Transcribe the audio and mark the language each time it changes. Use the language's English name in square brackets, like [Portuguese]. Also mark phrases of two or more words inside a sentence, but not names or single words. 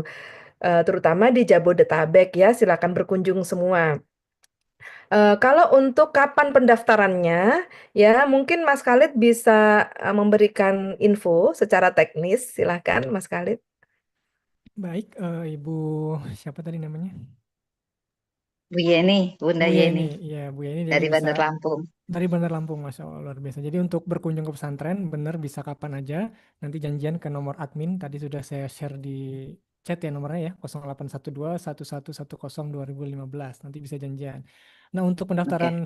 [Indonesian] Terutama di Jabodetabek ya, silakan berkunjung semua. Kalau untuk kapan pendaftarannya, ya mungkin Mas Khalid bisa memberikan info secara teknis, silakan Mas Khalid. Baik, Ibu siapa tadi namanya? Bu Yeni, Bunda Bu Yeni Yeni, iya Bu Yeni jadi dari bisa Bandar Lampung. dari Bandar Lampung, [Arabic] Masya Allah [Indonesian] luar biasa. Jadi untuk berkunjung ke pesantren, benar bisa kapan aja. Nanti janjian ke nomor admin, tadi sudah saya share di chat ya nomornya ya, 0812 1110 2015. Nanti bisa janjian. Nah untuk pendaftaran Oke.